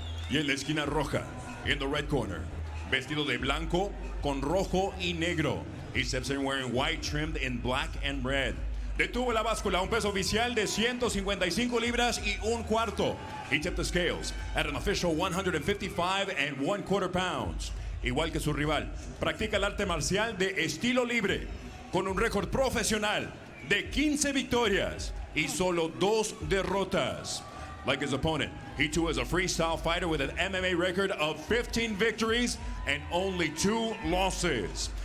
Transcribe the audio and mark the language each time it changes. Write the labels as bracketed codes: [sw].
[es] Y en la esquina roja, [en] in the red corner, [es] vestido de blanco con rojo y negro. [en] He steps in wearing white trimmed in black and red. [es] Detuvo la báscula, un peso oficial de 155 libras y un cuarto. [en] He tipped the scales at an official 155 1/4 pounds. [es] Igual que su rival, practica el arte marcial de estilo libre, con un récord profesional de 15 victorias y solo 2 derrotas. [en] Like his opponent, he too is a freestyle fighter with an MMA record of 15 victories and only 2 losses.